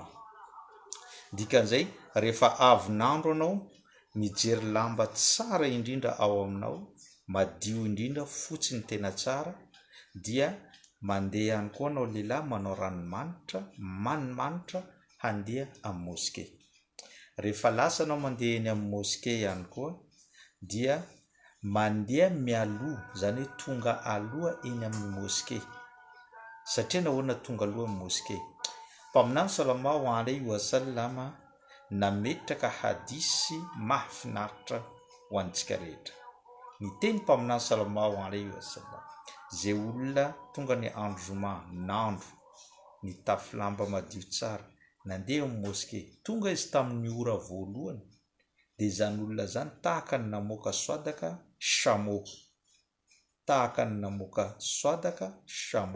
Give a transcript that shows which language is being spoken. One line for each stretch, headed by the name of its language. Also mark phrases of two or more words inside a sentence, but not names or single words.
Malagasy: Dikan'izay rehefa avy n'andro anao, mijery lamba tsara indrindra ao aminao, madio indrindra, fotsiny tena tsara, dia mandeha ihany koa anao lehilahy manao ranomanitra, manimanitra, handeha amin'ny mosquée. Rehefa lasa anao mandeha eny amin'ny mosquée ihany koa, dia mandeha mialoha, zany hoe tonga aloha eny amin'ny mosquée. Satria nahoana tonga aloha amin'ny mosquée? Mpaminany
Arabic: صلى الله عليه وسلم
Malagasy: nametraka hadisy mahafinaritra ho antsika rehetra. Ny teny mpaminany
Arabic: صلى الله عليه وسلم,
Malagasy: zay olona tonga ny andro zoma, nandro ny tafy lamba madio tsara, nandeha amin'ny mosquée, tonga izy tamin'ny ora voalohany, dia zany olona zany tahaka ny namoaka soadaka chameau, tahaka ny namoaka soadaka chameau.